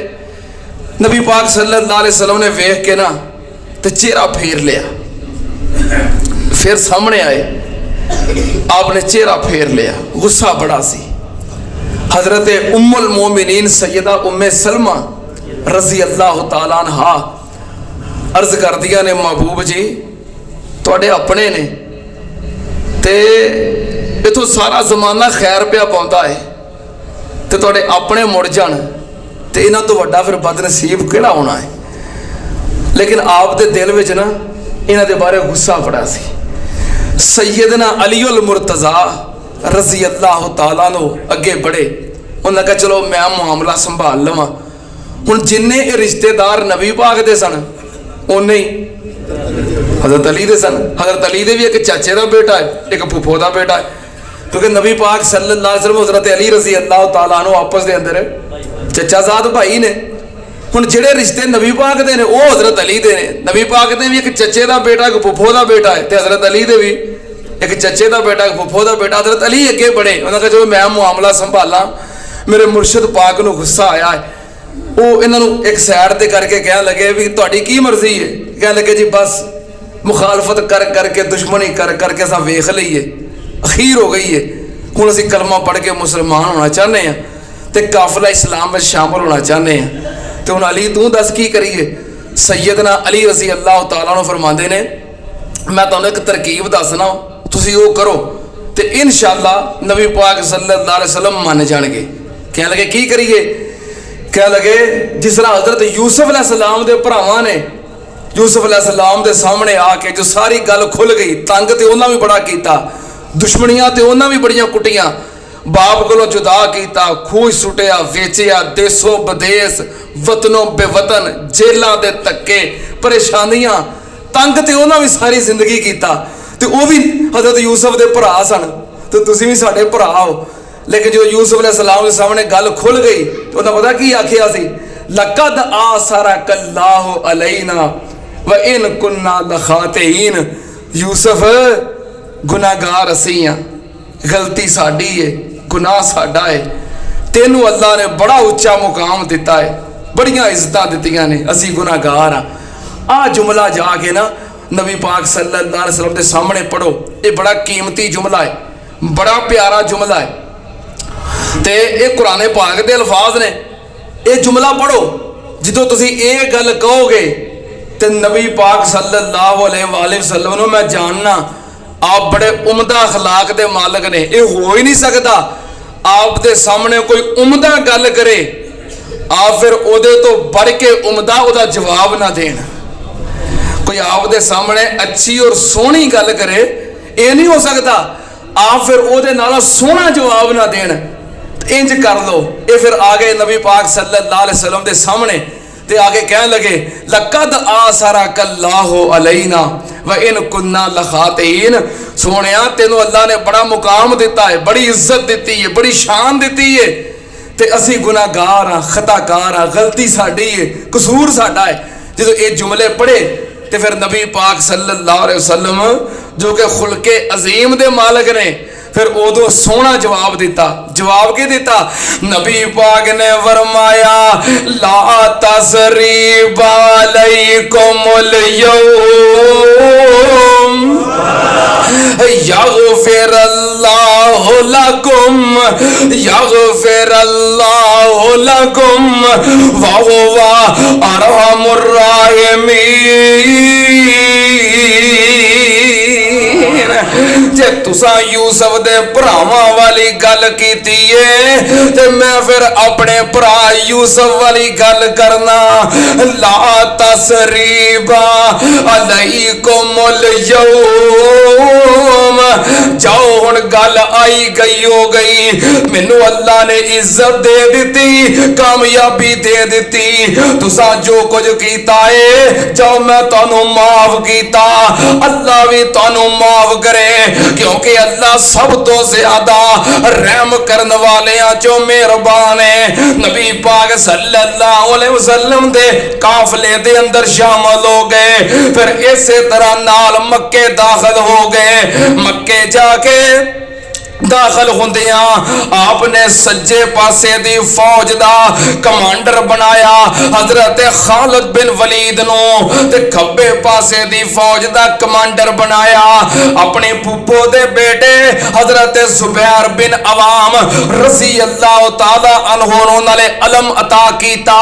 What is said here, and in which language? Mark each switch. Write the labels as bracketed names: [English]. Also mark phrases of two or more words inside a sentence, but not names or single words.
[Punjabi] نبی پاک [Arabic] صلى الله عليه وسلم [Punjabi] نے ویکھ کے نا تاں چہرہ پھیر لیا، فیر سامنے آئے، آپ نے چہرہ پھیر لیا، غصہ بڑا سی. حضرت [Arabic] أم المؤمنين [Punjabi] سیدہ ام سلمہ [Arabic] رضي الله تعالى عنها [Punjabi] عرض کر دتا نے، محبوب جی تہاڈے اپنے نے تے ایتھوں سارا زمانہ خیر پیا پاؤندا اے، تاں تہاڈے اپنے مڑ جان تاں اینہاں توں وڈا فیر بدنصیب کیہڑا ہونا اے. لیکن آپ دے دل وچ نا اینہاں دے بارے غصہ بڑا سی. سیدنا علی المرتضیٰ [Arabic] رضي الله تعالى عنه [Punjabi] اگے ودھے، اونہاں نے کہیا چلو میں معاملہ سنبھال لواں. ہن جنے رشتہ دار نبی پاک دے سن اونے ای حضرت علی دے سن. حضرت علی دے وی اک چاچے دا بیٹا اے، اک پھپھو دا بیٹا اے، کیونکہ نبی پاک [Arabic] صلى الله عليه وسلم [Punjabi] حضرت علی [Arabic] رضي الله تعالى عنه [Punjabi] آپس دے اندر چچا زاد بھائی نے. ہن جیہڑے رشتے نبی پاک دے نے او حضرت علی دے نے. نبی پاک دے وی اک چچے دا بیٹا اک پھپھو دا بیٹا اے، تاں حضرت علی دے وی اک چچے دا بیٹا اک پھپھو دا بیٹا. حضرت علی اگے ودھے، اونہاں نے کہیا جو میں معاملہ سنبھالاں، میرے مرشد پاک نوں غصہ آیا اے. او اینہاں نوں اک سائیڈ تے کر کے کہن لگے بئی تہاڈی کی مرضی اے? کہن لگے جی بس مخالفت کر کر کے دشمنی کر کر کے اساں ویکھ لئے، اخیر ہو گئی اے، ہن اسیں کلمہ پڑھ کے مسلمان ہونا چاہندے آں تاں قافلہ اسلام وچ شامل ہونا چاہندے آں. تاں ہن علی توں دس کی کریے? سیدنا علی [Arabic] رضي الله تعالى عنه [Punjabi] فرماندے نے میں تہانوں اک ترکیب دسنا، تسیں او کرو تاں [Arabic] إن شاء الله [Punjabi] نبی پاک [Arabic] صلى الله عليه وسلم [Punjabi] من جان گے. کہن لگے کی کریے؟ کہن لگے جس طرح حضرت یوسف علیہ السلام دے بھراواں نے یوسف علیہ السلام دے سامنے آ کے جو ساری گل کھل گئی، تنگ تاں اونہاں نے وی بڑا کیتا، دشمنیاں تاں اونہاں نے وی بڑیاں کٹیاں، باپ نوں جدا کیتا، کھوہ سٹیا، ویچیا، دیسوں بدیس، وطنوں بے وطن, جیلاں دے دھکے، پریشانیاں، تنگ تاں اونہاں نے وی ساری زندگی کیتا. تاں او وی حضرت یوسف دے بھرا سن، تاں تسیں وی ساڈے بھرا او. لیکن جو یوسف علیہ السلام دے سامنے گل کھل گئی تاں اونہاں نوں پتا کی آکھیا سی, [Arabic] لقد آثرك الله علينا وإن كنا لخاطئين. [Punjabi] یوسف گناہگار اسی آں، غلطی ساڈی اے، گناہ ساڈا اے، تینوں اللہ نے بڑا اچا مقام دتا اے، بڑیاں عزتاں دتیاں نے، اسی گناہگار آں. آہ جملہ جا کے نا نبی پاک [Arabic] صلى الله عليه وسلم [Punjabi] دے سامنے پڑھو، اے بڑا قیمتی جملہ اے، بڑا پیارا جملہ اے. تاں اے قرآن پاک دے الفاظ نے، اے جملہ پڑھو، جو تسیں اے گل کہو گے تاں نبی پاک [Arabic] صلى الله عليه وسلم [Punjabi] نوں میں جاننا آپ بڑے عمدہ اخلاق دے مالک نے، اے ہو ای نہیں سکدا آپ دے سامنے کوئی عمدہ گل کرے آپ فیر اوہدے توں ودھ کے عمدہ اوہدا جواب نہ دینا. کوئی آپ دے سامنے اچھی تے سوہنی گل کرے، اے نہیں ہو سکدا آپ فیر اوہدے نال سوہنا جواب نہ دینا. اینج کر لو۔ اے فیر آ گئے نبی پاک [Arabic] صلى الله عليه وسلم [Punjabi] دے سامنے تے اگے کہن لگے [Arabic] لقد آثرك الله علينا وإن كنا لخاطئين. [Punjabi] سوہنیا تینوں اللہ نے بڑا مقام دتا اے، بڑی عزت دتی اے، بڑی شان دتی اے، تے اسی گناہگار آں، خطاکار آں، غلطی ساڈی اے، قصور ساڈا اے. جو اے جملے پڑھے تاں فیر نبی پاک [Arabic] صلى الله عليه وسلم [Punjabi] جو کہ خلق عظیم دے مالک نے فیر اوہدا سوہنا جواب دتا. جواب کی دتا؟ نبی پاک نے فرمایا [Arabic] لا تثريب عليكم اليوم يغفر الله لكم يغفر الله لكم وهو أرحم الراحمين. [Punjabi] جے تساں یوسف دے بھراواں والی گل کیتی اے تے میں فیر اپنے بھرا یوسف والی گل کرنا. [Arabic] لا تثريب عليكم اليوم. [Punjabi] جاؤ ہن گل آئی گئی ہو گئی، مینوں اللہ نے عزت دے دتی، کامیابی دے دتی، تساں جو کجھ کیتا اے جاؤ میں تہانوں معاف کیتا، اللہ وی تہانوں معاف کرے کیونکہ اللہ سب توں ودھ رحم کرن والیاں چوں مہربان اے. نبی پاک [Arabic] صلى الله عليه وسلم [Punjabi] دے قافلے دے اندر شامل ہو گئے، فیر ایسے طرح نال مکے داخل ہو گئے. مکے جا کے داخل ہوندیاں آپ نے سجے پاسے دی فوج دا کمانڈر بنایا حضرت خالد بن ولید نوں، تے کھبے پاسے دی فوج دا کمانڈر بنایا اپنے پھپھو دے بیٹے حضرت زبیر بن عوام [Arabic] رضي الله تعالى عنه [Punjabi] نوں نالے علم عطا کیتا.